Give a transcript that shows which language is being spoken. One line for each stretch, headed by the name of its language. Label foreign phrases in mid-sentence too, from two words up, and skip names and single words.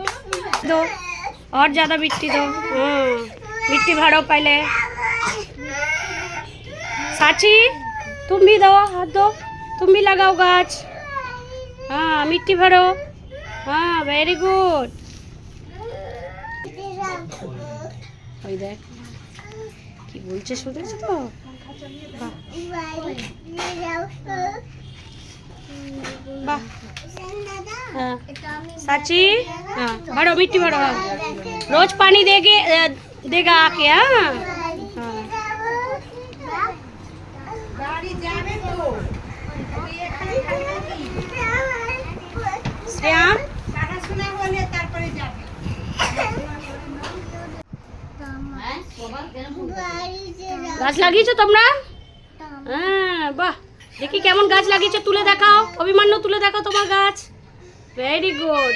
Hindi: दो और ज्यादा मिट्टी दो। मिट्टी भरो पहले। साची, तुम भी दो, हाथ दो, तुम भी लगाओ गाछ। हाँ, मिट्टी भरो। हाँ,
English: very good.
Bangla: ওই দেখ কি বলছে, শুনেছো তো? বাহ।
Hindi: हाँ, साची, हाँ, भरो मिट्टी भरो। हाँ, रोज पानी देगा आके। हाँ, श्रेया,
Bangla: গাছ লাগিয়েছো তোমরা? হ্যাঁ, বাহ। দেখি কেমন গাছ লাগিয়েছো, তুলে দেখাও। অভিমান্য, তুলে দেখাও তোমার গাছ।
English: very good.